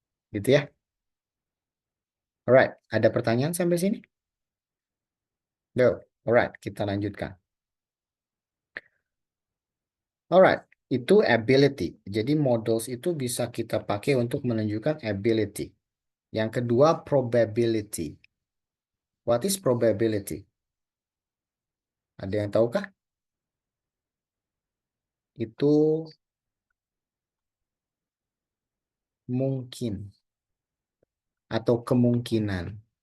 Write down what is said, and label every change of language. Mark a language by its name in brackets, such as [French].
[Indonesian] Gitu ya. Alright, ada pertanyaan sampai sini? No. Alright, kita lanjutkan. Alright, itu ability. Jadi modals itu bisa kita pakai untuk menunjukkan ability. Yang kedua, [English] probability. What is probability? [Indonesian] Ada yang tahu kah? Itu mungkin atau kemungkinan.